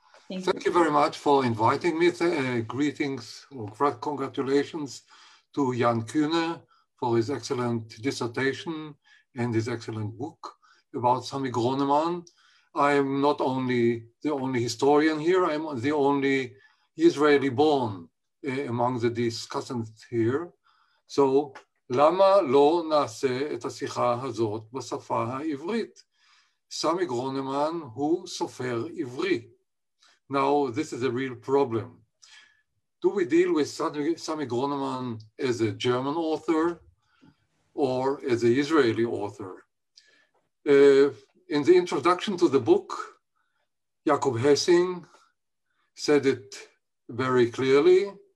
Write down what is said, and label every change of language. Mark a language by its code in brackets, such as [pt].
[en] Thank you very much for inviting me. Greetings or congratulations to Jan Kühne for his excellent dissertation and his excellent book about Sammy Gronemann. I am not only the only historian here, I'm the only Israeli born among the discussants here. [he] So, למה לא נעשה את השיחה הזאת בשפה העברית? סמי גרונמן הוא סופר עברי. [en] Now, this is a real problem. Do we deal with Sammy Gronemann as a German author or as an Israeli author? In the introduction to the book, Jakob Hessing said it very clearly.